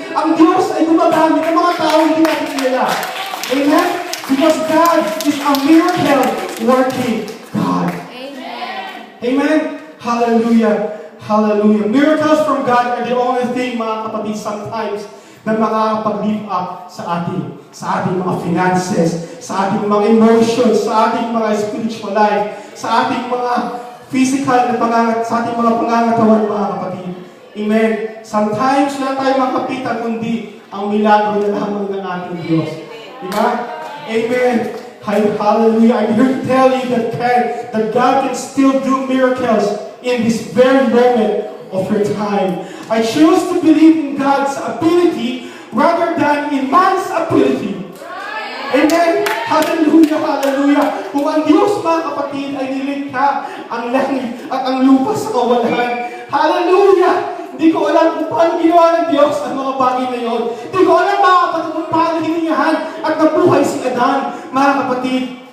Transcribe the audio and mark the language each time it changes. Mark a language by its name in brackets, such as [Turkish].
[Filipino] Ang Diyos ay gumagamit ng mga tao hindi natin kilala. Amen? [English] Because God is a miracle working God. Amen? Amen? Hallelujah. Hallelujah. Miracles from God are the only thing, [Filipino] mga kapatid, sometimes na makakapag-lift up sa ating mga finances, sa ating mga emotions, sa ating mga spiritual life, sa ating mga physical na sa ating mga pangangatawan, mga kapatid. Amen. Sometimes wala tayo makapitan kundi ang milagro na lamang ng ating Diyos. Diba? Amen. Hallelujah. [English] I'm here to tell you that God can still do miracles in this very moment of your time. I choose to believe in God's ability rather than in man's ability. Amen? Hallelujah, hallelujah. [Filipino] Kung ang Diyos, mga kapatid, ay nilikha ang langit at ang lupa sa kawalan. Hallelujah! Hindi ko alam kung paano ginawa ng Diyos ang mga bagay na yun. Hindi ko alam, mga kapatid, kung paano hiningahan at nabuhay si Adan, mga kapatid.